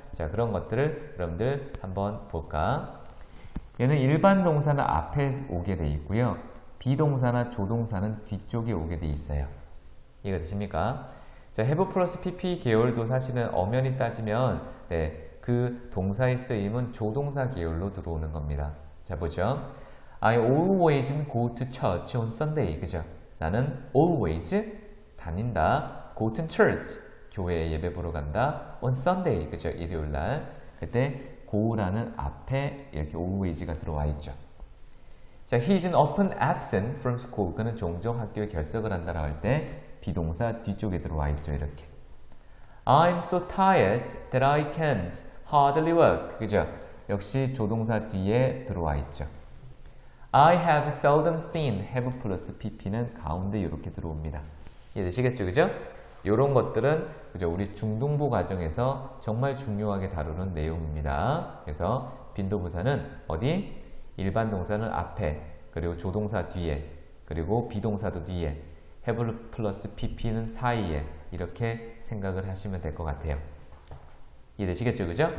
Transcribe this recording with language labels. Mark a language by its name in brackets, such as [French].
[Korean] 자, 그런 것들을 여러분들 한번 볼까? 얘는 일반 동사는 앞에 오게 돼 있고요. 비동사나 조동사는 뒤쪽에 오게 돼 있어요. 이해가 되십니까? 자, have 플러스 pp 계열도 사실은 엄연히 따지면 그 동사의 쓰임은 조동사 계열로 들어오는 겁니다. 자, 보죠. [English] I always go to church on Sunday. [Korean] 그죠? 나는 always 다닌다. go to church. 교회에 예배 보러 간다. on Sunday. 그죠? 일요일 날. 그때 go라는 앞에 이렇게 always가 들어와 있죠. [English] 자, he is often absent from school. [Korean] 그는 종종 학교에 결석을 한다라고 할 때 비동사 뒤쪽에 들어와 있죠. 이렇게. [English] I'm so tired that I can't hardly work. [Korean] 그죠? 역시 조동사 뒤에 들어와 있죠. [English] I have seldom seen have plus pp [Korean] 는 가운데 이렇게 들어옵니다. 이해되시겠죠? 그죠? 이런 것들은 그죠? 우리 중등부 과정에서 정말 중요하게 다루는 내용입니다. 그래서 빈도부사는 어디? 일반 동사는 앞에, 그리고 조동사 뒤에, 그리고 비동사도 뒤에, have 플러스 pp는 사이에 이렇게 생각을 하시면 될 것 같아요. 이해되시겠죠? 그죠?